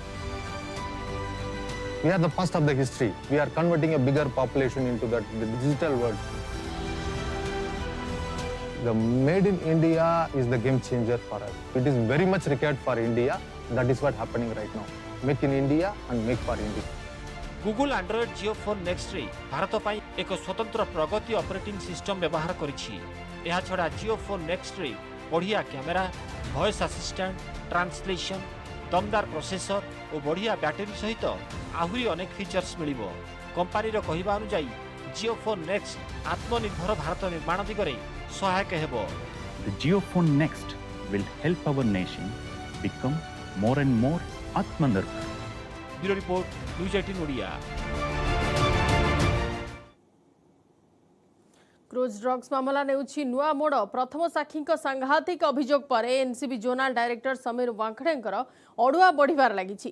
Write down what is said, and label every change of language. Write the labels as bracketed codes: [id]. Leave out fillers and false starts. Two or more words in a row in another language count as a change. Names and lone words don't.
[en] We are the first of the history. We are converting a bigger population into the digital world. The Made in India is the game changer for us. It is very much required for India. That is what's happening right now. Make in India and make for India. Google Android JioPhone Next [or] ରେ ଭାରତ ପାଇଁ ଏକ ସ୍ୱତନ୍ତ୍ର ପ୍ରଗତି ଅପରେଟିଂ ସିଷ୍ଟମ ବ୍ୟବହାର କରିଛି। ଏହା ଛଡ଼ା JioPhone Next ରେ ବଢ଼ିଆ କ୍ୟାମେରା, [en] voice assistant, [or] ଟ୍ରାନ୍ସଲେସନ, ଦମଦାର ପ୍ରୋସେସର ଓ ବଢ଼ିଆ ବ୍ୟାଟେରୀ ସହିତ ଆହୁରି ଅନେକ ଫିଚର୍ସ ମିଳିବ। କମ୍ପାନୀର କହିବା ଅନୁଯାୟୀ JioPhone Next ଆତ୍ମନିର୍ଭର ଭାରତ ନିର୍ମାଣ ଦିଗରେ ସହାୟକ ହେବ। [en] The JioPhone Next will help our nation become more and more Atmanirbhar. Bureau report News 18 Odia. cruise drugs [or] ମାମଲା ନେଉଛି ନୁଆ ମୋଡ଼। ପ୍ରଥମ ସାକ୍ଷୀ ସାଂଘାତିକ ଅଭିଯୋଗ ପର ଏନସିବି [en] zonal director [or] ସମୀର ୱାଙ୍ଖଡ଼େଙ୍କର ଅଡ଼ୁଆ ବଢ଼ିବାର ଲାଗିଛି।